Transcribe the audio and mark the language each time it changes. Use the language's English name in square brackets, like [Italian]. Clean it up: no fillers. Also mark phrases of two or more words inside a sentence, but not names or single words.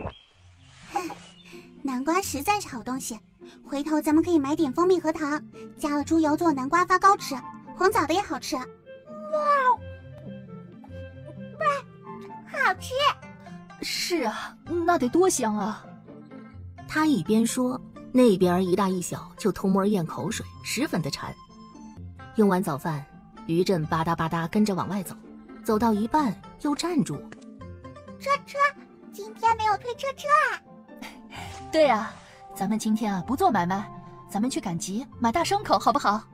[Chinese] 南瓜實在是好東西，回頭咱們可以買點蜂蜜和糖，加了豬油做南瓜發糕吃，紅棗的也好吃。哇，好吃！是啊，那得多香啊！他一邊說，那邊一大一小就偷摸咽口水，十分的饞。用完早飯，於震吧嗒吧嗒跟着往外走，走到一半又站住。車，今天沒有推車啊？對啊，咱們今天啊不做買賣，咱們去趕集買大牲口好不好？